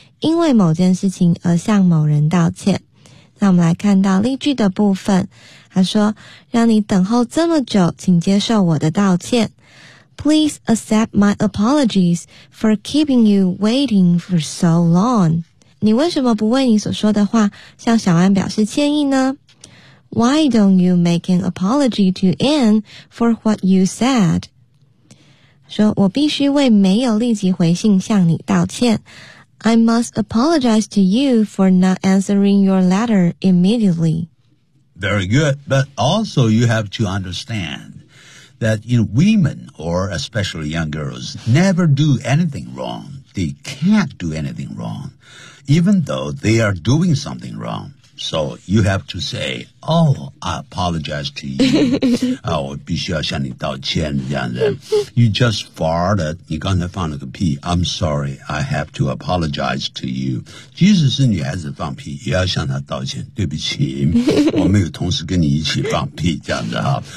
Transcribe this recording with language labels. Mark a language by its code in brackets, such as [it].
[zh] 因为某件事情而向某人道歉。那我们来看到例句的部分，他说让你等候这么久，请接受我的道歉。 [en] Please accept my apologies for keeping you waiting for so long. [zh] 你为什么不为你所说的话向小安表示歉意呢？ [en] Why don't you make an apology to Anne for what you said? [zh] 说我必须为没有立即回信向你道歉。 [en] I must apologize to you for not answering your letter immediately. Very good. But also you have to understand that, you know, women, or especially young girls, never do anything wrong. They can't do anything wrong, even though they are doing something wrong. So you have to say, oh, I apologize to you. [zh] 啊，我必须要向你道歉，这样子。 [en] You just farted. [zh] 你刚才放了个屁。 [en] I'm sorry. I have to apologize to you. [zh] 即使是女孩子放屁，也要向她道歉。对不起，我没有同时跟你一起放屁，这样子哈。